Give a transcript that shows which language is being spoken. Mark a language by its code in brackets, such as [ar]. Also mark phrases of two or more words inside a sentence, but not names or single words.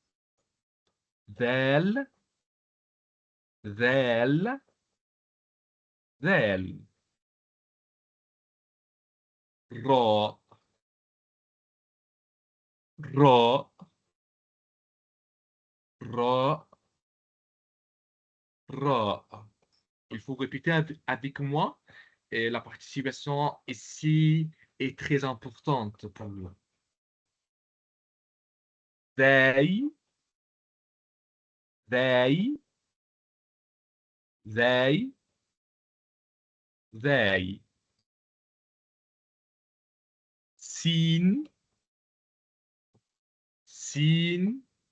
[ar] ذال ذال ذال راء راء راء راء. [fr] Il faut répéter avec moi. Et la participation ici est très importante pour nous. [ar] ذاي ذاي ذاي ذاي سين سين